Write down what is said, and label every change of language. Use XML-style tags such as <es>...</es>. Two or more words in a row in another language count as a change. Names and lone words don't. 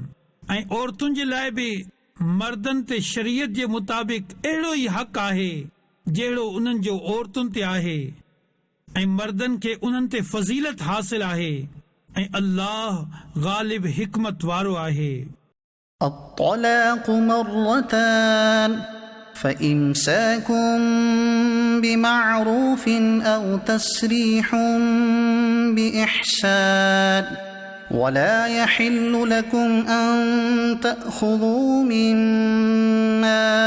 <sd>ऐं औरतुनि जे लाइ बि मर्दनि ते शरीयत जे मुताबिक़ अहिड़ो ई हक़ आहे जहिड़ो उन्हनि जो औरतुनि ते आहे ऐं मर्दनि खे उन्हनि ते फज़ीलत हासिल आहे ऐं अल्लाह ग़ालिब हिकमत वारो आहे।</sd> <ar>الطلاق مرتان فإمساك بمعروف أو تسريح بإحسان ولا يحل لكم أن تأخذوا مما</ar>